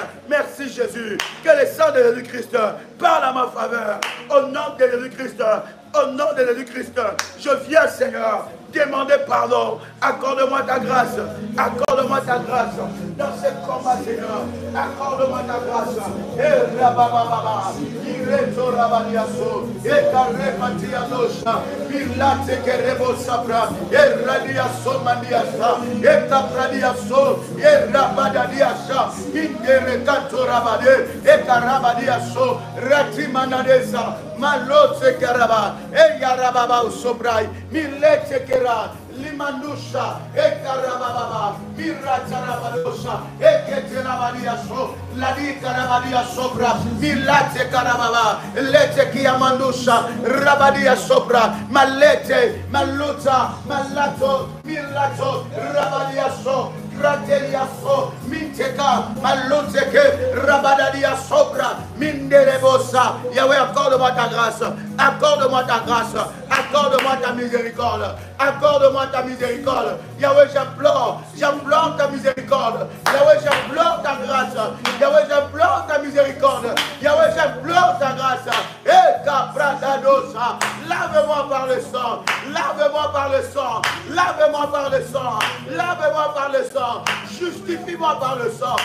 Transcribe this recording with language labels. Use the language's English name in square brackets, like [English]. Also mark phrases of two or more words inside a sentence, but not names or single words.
[French] Merci Jésus. Que le sang de Jésus-Christ parle à ma faveur. Au nom de Jésus-Christ, au nom de Jésus-Christ, je viens Seigneur demander pardon. Accorde-moi ta grâce. Accorde-moi ta grâce. Dans ce combat, Seigneur, accorde-moi ta grâce. Et rabababa, ireto rabadiaso, et carrematianosha, pilate kerebo sabra, et radiaso mandiasa, et tapradiaso, et rabadadiasa, inderecato rabade, et carabadiaso, ratimanadesa, malote karaba, et yarababa sobrai, milete kera, Limanusha, Ekarababa, Miracharabadosha, Eketerabadiaso, Ladi Karabadia Sobra, Milate Karababa, Lete Kiamandusha, Rabadia Sobra, Malete, Maluta, Malato, Milato, Rabadiaso, Grateliaso, Minteka, Maluteke, Rabadadia Sobra, Minderebosa. Yahweh, accorde-moi ta grâce, accorde-moi ta grâce, accorde-moi ta miséricorde, accorde-moi ta miséricorde. Yahweh, j'implore ta miséricorde. Yahweh, j'implore ta grâce. Yahweh, j'implore ta miséricorde. Yahweh, j'implore ta grâce. Et Capradadosa, lave-moi par le sang, lave-moi par le sang, lave-moi par le sang, lave-moi par le sang, justifie-moi par le sang.